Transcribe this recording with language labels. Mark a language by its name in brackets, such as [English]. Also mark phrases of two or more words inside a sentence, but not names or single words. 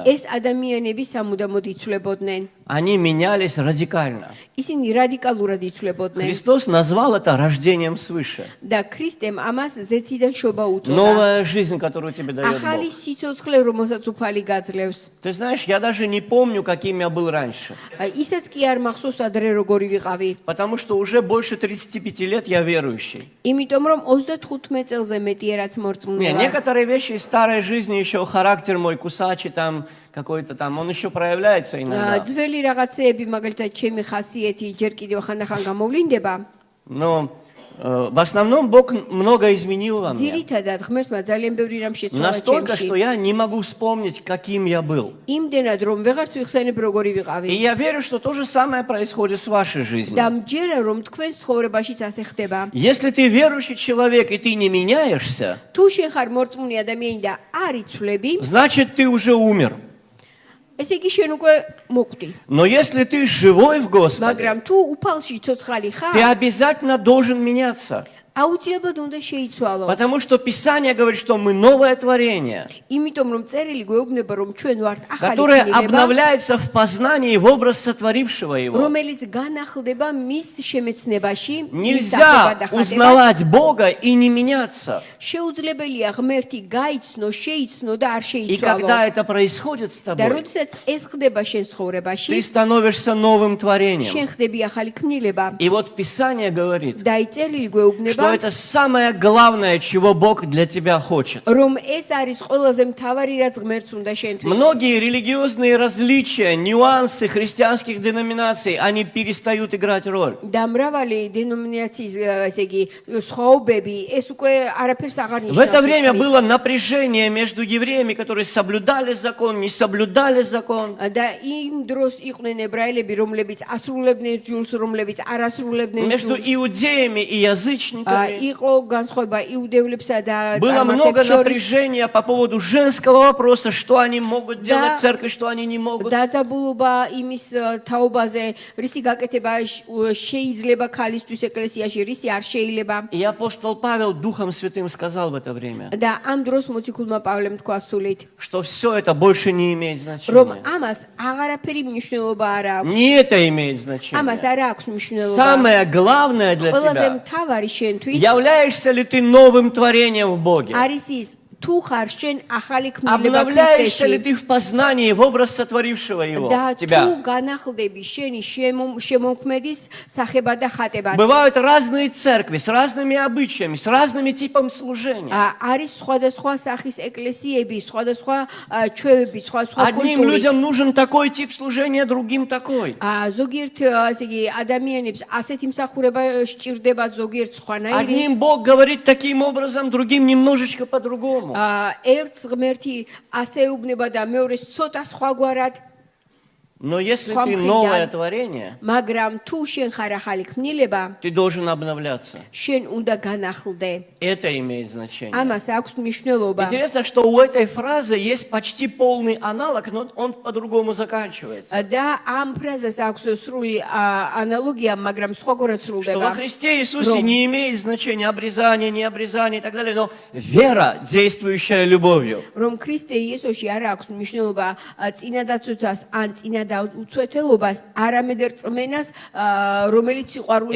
[Georgian] ეს ადამიანები სამუდამოდ იცვლებოდნენ. [Russian] Они менялись радикально. [Georgian] ისინი რადიკალურად იცვლებოდნენ [Russian] Христос назвал это рождением свыше. [Georgian] და ქრისტემ ამას ზეციდან შობა უწოდა. [Russian] Новая жизнь, которую тебе дает [Georgian] ახალი [Russian] Бог. [Georgian] სიცოცხლე, რომელსაც უფალი გაძლევს. [Russian] Ты знаешь, я даже не помню, каким я был раньше. [Georgian] ისაც კი არ მახსოვს ადრე როგორი ვიყავი. [Russian] Потому что уже больше 35 лет я верующий. [Georgian] იმიტომ რომ 35 წელზე მეტია რაც [Russian] Не, [Georgian] მორწმუნეა. [Russian] некоторые вещи из старой жизни, еще характер мой кусачий там, какой-то там, он еще проявляется иногда. [Georgian] ძველი რაღაცეები, მაგალითად, ჩემი ხასიათი ჯერ კიდევ ხანდახან გამოვლინდება. [Russian] Но в основном Бог много изменил во мне. [Georgian] ძირითადად ღმერთმა ძალიან ბევრი რამ შეცვალა [Russian] Настолько, что [Georgian] ჩემში. [Russian] я не могу вспомнить, каким я был. [Georgian] იმდენად რომ ვეღარც ვიხსენებ როგორი [Russian] И [Georgian] ვიყავი. [Russian] я верю, что то же самое происходит с вашей жизнью. [Georgian] და მჯერა რომ თქვენს ცხოვრებაშიც ასე ხდება. [Russian] Если ты верующий человек и ты не меняешься, [Georgian] თუ შენ ხარ მორწმუნე ადამიანი და არ იცვლები, [Russian] значит, ты уже умер. [Georgian] ესე იგი შენ უკვე მოკვდი. [Russian] Но если ты живой в Господе, [Georgian] მაგრამ თუ უფალში ცოცხალი [Russian] ты [Georgian] ხარ, [Russian] обязательно должен меняться. [Georgian] აუცილებლად უნდა შეიცვალო. [Russian] Потому что Писание говорит, что мы новое творение, [Georgian] იმიტომ რომ წერილი გვეუბნება რომ ჩვენ ვართ ახალი [Russian] которое [Georgian] ქმნილება, [Russian] обновляется в познании в образ сотворившего его. [Georgian] რომელიც განახლდება მის შემეცნებაში, მის [Russian] Нельзя [Georgian] სახებად და ხატებად. [Russian] узнавать Бога и не меняться. [Georgian] შეუძლებელია ღმერთი გაიცნო, შეიცნო და არ [Russian] И [Georgian] შეიცვალო. [Russian] когда это происходит с [Georgian] და [Russian] тобой, [Georgian] როდესაც ეს ხდება შენ [Russian] ты [Georgian] ცხოვრებაში, [Russian] становишься новым [Georgian] შენ [Russian] творением. [Georgian] ხდები ახალი ქმნილება. [Russian] И вот Писание говорит, [Georgian] და აი წერილი [Russian] что [Georgian] გვეუბნება [Russian] это самое главное, чего Бог для тебя хочет. [Georgian] რომ ეს არის ყველაზე მთავარი რაც ღმერთს უნდა შენთვის. [Russian] Многие религиозные различия, нюансы христианских деноминаций, они перестают играть роль. [Georgian] და მრავალი დენომინაციის ესე იგი სხვაობები ეს უკვე არაფერს აღარ [Russian] В это время [Georgian] ნიშნავს. [Russian] было напряжение между евреями, которые соблюдали закон, не соблюдали закон. [Georgian] და იმ დროს იყვნენ ებრაელები, რომლებიც ასრულებდნენ ჯულს, რომლებიც არ ასრულებდნენ [Russian] Между [Georgian] ჯულს. [Russian] иудеями и язычниками. [Georgian] იყო განსხვავება იუდეულებსა და [Russian] Было много [Georgian] წარმართებს შორის. [Russian] напряжения по поводу женского вопроса, что они могут делать в церкви, что они не могут. [Georgian] დაძაბულობა იმის თაობაზე, რისი გაკეთება შეიძლება ქალისთვის ეკლესიაში, რისი არ შეიძლება. [Russian] И апостол Павел Духом Святым сказал в это время, [Georgian] და ამ დროს მოციქულმა პავლემ თქვა სულით, [Russian] что все это больше не имеет [Georgian] რომ [Russian] значения. [Georgian] ამას აღარაფერი მნიშვნელობა არ აქვს. [Russian] Не это имеет [Georgian] ამას [Russian] значение. [Georgian] არ აქვს მნიშვნელობა. [Russian] Самое главное для [Georgian] ყველაზე [Russian] тебя, [Georgian] მთავარი შენთვის [Russian] являешься ли ты новым творением в Боге? [Georgian] არის ის თუ ხარ შენ ახალი ქმნილება [Russian] Обновляешься ли [Georgian] ქრისტეში [Russian] ты в познании в образ сотворившего его? [Georgian] და თუ [Russian] Тебя. [Georgian] განახლდები შენი შემოქმედის სახება და ხატება. [Russian] Бывают разные церкви с разными обычаями, с разными типами служения. [Georgian] არის სხვადასხვა სახის ეკლესიები, სხვადასხვა ჩვევები, სხვა [Russian] Одним [Georgian] კულტურით. [Russian] людям нужен такой тип служения, другим такой. [Georgian] ზოგიერთ ასე იგი ადამიანებს ასეთი მსახურება სჭირდება, ზოგიერთ სხვანაირი. [Russian] Одним Бог говорит таким образом, другим немножечко по-другому. [Georgian] ერთს ღმერთი ასე უბნება და მეორეს ცოტა სხვაგვარად. [Russian] Но если Схвам ты хридам. новое творение, [Georgian] მაგრამ თუ შენ ხარ ახალი ქმნილება, [Russian] ты должен обновляться. [Georgian] შენ უნდა განახლდე. [Russian] Это имеет значение. [Georgian] ამას აქვს მნიშვნელობა. [Russian] Интересно, что у этой фразы есть почти полный аналог, но он по-другому заканчивается. [Georgian] და ამ ფრაზას აქვს სრული ანალოგია, მაგრამ სხვაგვარად [Russian] Что во [Georgian] სრულდება. [Russian] Христе Иисусе Ром. не имеет значения обрезание, не обрезание и так далее, но вера, действующая любовью. [Georgian] რომ ქრისტე იესოში არ აქვს მნიშვნელობა წინადაცვას ან წინადაცვას უცვეთელობას, არამედ რწმენას, რომელიც სიყვარულით